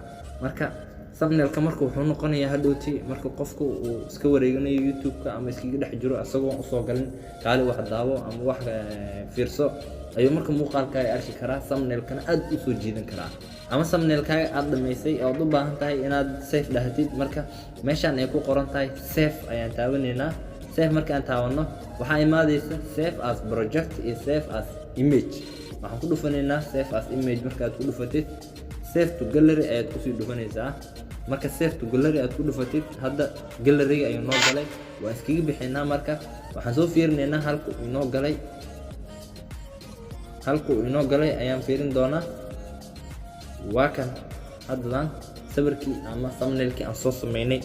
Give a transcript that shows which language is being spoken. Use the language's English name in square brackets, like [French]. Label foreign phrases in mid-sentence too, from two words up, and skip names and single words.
[Somali] marka thumbnailka marka wuxuu noqonayaa hadhowti marka qofku uu iska wareeganayo YouTube-ka ama iskaga dhex jiro asagoo u soo galin kaali wax daawo ama wax fiirso ayuu marka muuqaalka ay arki karaa thumbnailkana aad u soo jiidan karaa. ama thumbnailkaaga aad dhamaysay oo aad u baahan tahay inaad save dhahatid marka meeshaan ay ku qoran tahay save ayaan taabanaynaa. save markaan taabano waxaa imaadaysa [English] save as project [Somali] iyo [English] save as image. [Somali] waxaan ku dhufanaynaa [English] save as image. [Somali] markaad ku dhufatid [English] save to gallery [Somali] ayaad kusii dhufanaysaa. marka [English] save to gallery [Somali] aad ku dhufatid hadda gallery ayuu noo galay waan iskaga bixinaa. marka waxaan soo fiirinaynaa halka uu inoo galay ayaan fiirin doonaa. waa kan haddadan sawirkii ama thumbnailkii aan soo sameynay.